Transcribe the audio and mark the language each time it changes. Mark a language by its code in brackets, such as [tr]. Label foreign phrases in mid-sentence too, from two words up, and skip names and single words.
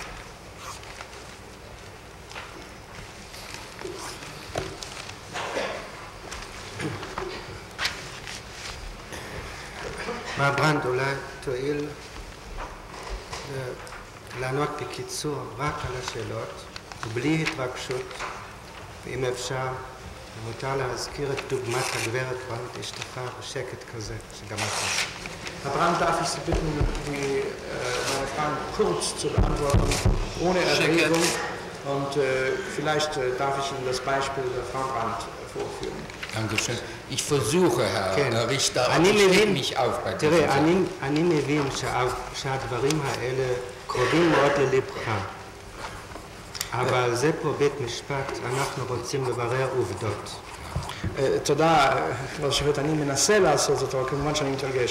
[he] מר ברנד, אולי תואיל לענות בקיצור רק על השאלות ובלי התרגשות, ואם אפשר, מותר להזכיר את דוגמת הגברת ברנד, אשתך בשקט כזה, שגם אתה. [de] Herr Brandt, darf ich Sie bitten, meine Fragen kurz zu beantworten, ohne Erregung, und vielleicht darf ich Ihnen das Beispiel der Frau Brandt vorführen. Dankeschön. Ich versuche, Herr Richter, aber ich lege mich auf bei diesem [he] תראה, אני מבין שהדברים האלה קרובים מאוד ללבך. אבל זה פה בית משפט, אנחנו רוצים לברר עובדות. תודה, כבוד השופט, אני מנסה לעשות זאת, אבל כמובן שאני מתרגש.